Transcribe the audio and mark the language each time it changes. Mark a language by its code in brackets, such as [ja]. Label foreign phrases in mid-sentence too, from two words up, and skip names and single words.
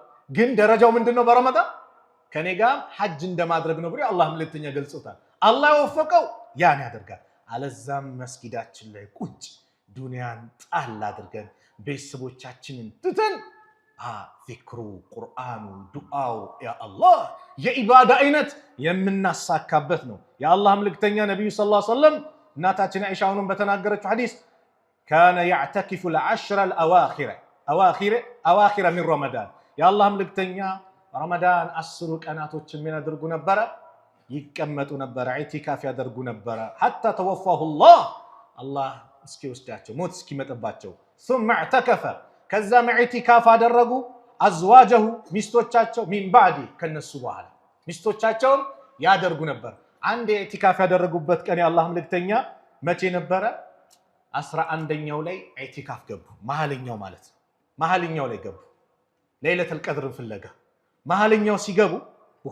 [am] ግን ደረጃው ምንድነው? በረመዳን ከኔ ጋር ሐጅ እንደማድረግ ነው ብሎ አላህ መልእክተኛ ገልጾታል። አላህ የወፈቀው ያን ያደርጋል። አለዛም መስጊዳችን ላይ ቁጭ ዱንያን ጣል አድርገን ቤተሰቦቻችንን ትተን ዚክሩ፣ ቁርአኑ፣ ዱዓው ያ አላህ የኢባዳ አይነት የምናሳካበት ነው። የአላህ መልእክተኛ ነብዩ [ar] صلى الله عليه وسلم [am] እናታችን አይሻውን በተናገረችው ሐዲስ [ar] كان يعتكف العشر الاواخر من رمضان [am] የአላህ መልእክተኛ ረመዳን 10 ቀናቶችን ምን ያደርጉ ነበረ? ይቀመጡ ነበረ፣ ኢዕቲካፍ ያደርጉ ነበረ። [ar] حتى توفاه الله [am] እስኪወስዳቸው ሞት እስኪመጣባቸው [ar] ثم اعتكف [am] ከዛ ኢዕቲካፍ አደረጉ አዝዋጀሁ ሚስቶቻቸው [ar] من بعد [am] ከነሱ በኋላ ሚስቶቻቸውም ያደርጉ ነበር። አንድ ኢዕቲካፍ ያደረጉበት ቀን የአላህ መልእክተኛ መቼ ነበረ? 11ኛው ላይ ኢዕቲካፍ ገቡ። መሐለኛው ማለት ነው። መሐለኛው ላይ ገቡ ለይለቱል ቀድርን ፍለጋ። መሐለኛው ሲገቡ ቡኻሪ